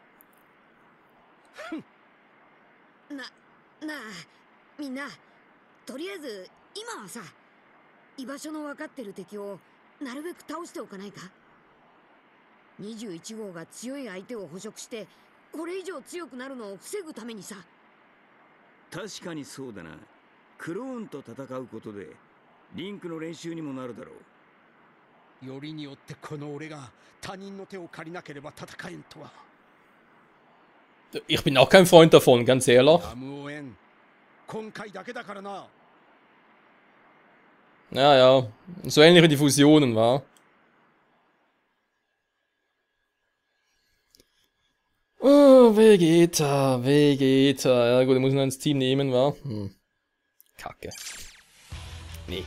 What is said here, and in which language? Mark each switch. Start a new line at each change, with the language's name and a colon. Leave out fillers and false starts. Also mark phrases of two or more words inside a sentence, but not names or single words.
Japanese: なあみんな、とりあえず今はさ、居場所の分かってる敵をなるべく倒しておかないか。21号が強い相手を捕食してこれ以上強くなるのを防ぐためにさ。確かにそうだな。クローンと戦うことでリンクの練習にもなるだろう。よりによってこの俺が他人の手を借りなければ戦えんとは。
German: Ich bin auch kein Freund davon, ganz ehrlich.
Japanese: 今回だけだからな。
German: Ja, so ähnlich wie die Fusionen, wa? Oh, Vegeta. Ja gut, ich muss ihn ins Team nehmen, wa? Kacke. Nee.